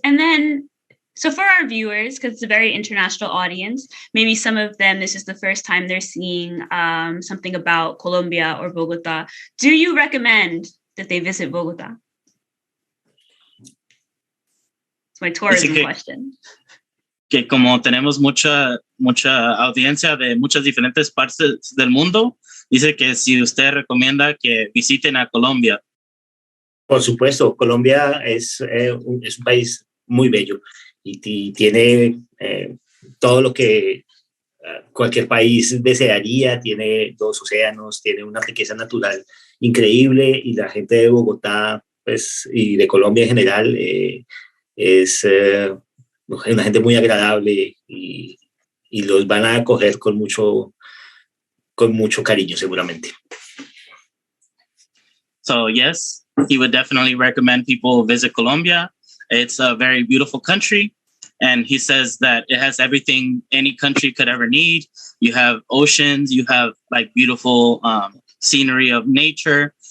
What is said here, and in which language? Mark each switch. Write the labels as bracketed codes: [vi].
[en] And then, so for our viewers, because it's a very international audience, maybe some of them, this is the first time they're seeing something about Colombia or Bogotá. Do you recommend that they visit Bogotá? It's my tourism question. [es] Que como tenemos mucha audiencia de muchas diferentes partes del mundo, dice que si usted recomienda que visiten a Colombia. Por supuesto, Colombia es un país muy bello y tiene todo lo que cualquier país desearía. Tiene 2 océanos, tiene una riqueza natural increíble y la gente de Bogotá, pues, y de Colombia en general es una gente muy agradable y los van a acoger con mucho cariño seguramente. [en] So yes, he would definitely recommend people visit Colombia. It's a very beautiful country. And he says that it has everything any country could ever need. You have oceans, you have like beautiful scenery of nature.